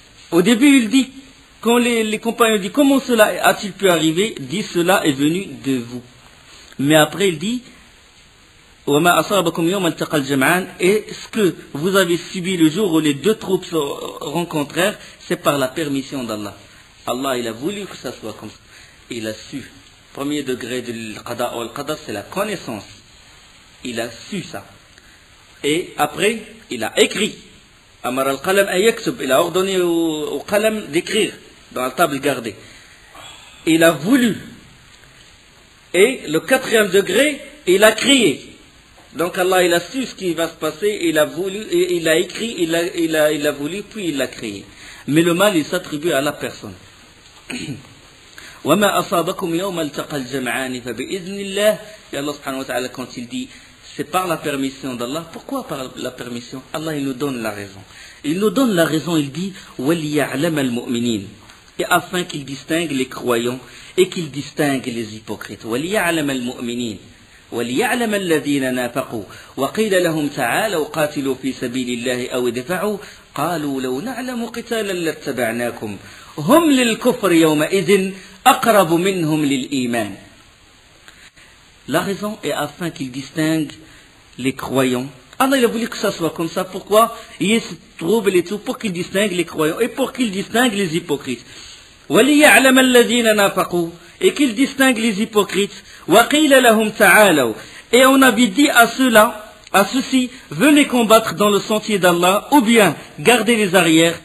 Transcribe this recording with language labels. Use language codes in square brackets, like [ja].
[fr] Au début, il dit, quand les compagnons disent comment cela a-t-il pu arriver, dit cela est venu de vous. Mais après, il dit [ar] وَمَا أَصَابَكُمْ يَوْمَ الْتَقَى الْجَمْعَانِ. [fr] Et ce que vous avez subi le jour où les deux troupes se rencontrèrent, c'est par la permission d'Allah. Allah, il a voulu que ça soit comme ça. Il a su. Premier degré du qada ou al-qadar, c'est la connaissance. Il a su ça. Et après, il a écrit. [ar] Amar al-qalam an yaktub. [fr] Il a ordonné au qalam d'écrire dans la table gardée. Il a voulu. Et le quatrième degré, il a crié. Donc Allah, il a su ce qui va se passer, il a voulu, il a écrit, il a voulu, puis il l'a créé. Mais le mal, il s'attribue à la personne. [ar] وَمَا أَصَابَكُمْ يَوْمَ الْتَقَى الْجَمْعَانِ فَبِإِذْنِ اللَّهِ. [fr] Et Allah subhanahu wa ta'ala, quand il dit, c'est par la permission d'Allah. Pourquoi par la permission? Allah, il nous donne la raison. Il nous donne la raison, il dit, [ar] وَلِيَعْلَمَ الْمُؤْمِنِينَ. [fr] Et afin qu'il distingue les croyants et qu'il distingue les hypocrites. [ar] وَلِيَعْلَمَ الْمُؤْمِنِينَ وليعلم الذين نافقوا وقيل لهم تعالوا قاتلوا في سبيل الله أو ادفعوا قالوا لو نعلم قتالا لاتبعناكم هم للكفر يومئذ أقرب منهم للإيمان. [fr] La raison est afin qu'il distingue les croyants. Allah il a voulu que ça soit comme ça. Pourquoi? Il y a ce trouble et tout, pour qu'il distingue les croyants et pour qu'il distingue les hypocrites. [ar] وَلِيَعْلَمَ الَّذِينَ نَافَقُوا, [fr] et qu'il distingue les hypocrites. [ar] وَقِيلَ لَهُمْ تَعَالَوْا, [fr] et on avait dit à ceux-là, à ceux-ci, venez combattre dans le sentier d'Allah, ou bien gardez les arrières.